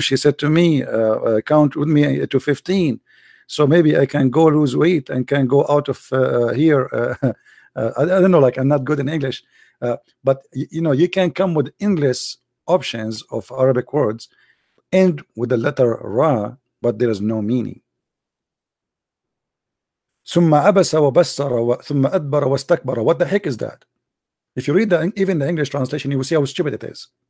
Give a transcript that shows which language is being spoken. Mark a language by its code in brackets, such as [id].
[en] She said to me, count with me to 15. So maybe I can go lose weight and can go out of here. I don't know, like I'm not good in English. But, you know, you can come with endless options of Arabic words, end with the letter Ra, but there is no meaning. [ar] ثم عبس وبصر ثم أدبر واستكبر. [en] What the heck is that? If you read even the English translation, you will see how stupid it is.